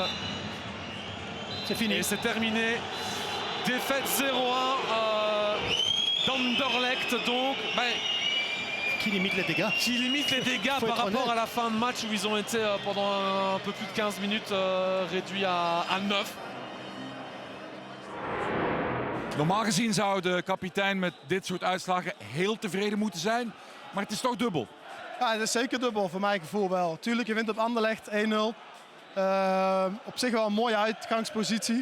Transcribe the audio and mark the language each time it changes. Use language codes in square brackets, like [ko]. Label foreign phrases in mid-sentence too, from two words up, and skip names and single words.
[fr] C'est fini. Et c'est terminé. Défaite 0-1 d'Anderlecht donc. Qui limite les dégâts. Qui limite les dégâts par rapport à la fin de match où ils ont été pendant un peu plus de 15 minutes réduits à 9. [nl] Normaal gezien zou de kapitein met dit soort uitslagen heel tevreden moeten zijn. Maar het is toch dubbel. Ja, het is zeker dubbel voor mijn gevoel wel. Tuurlijk, je wint op Anderlecht 1-0. Op zich wel een mooie uitgangspositie.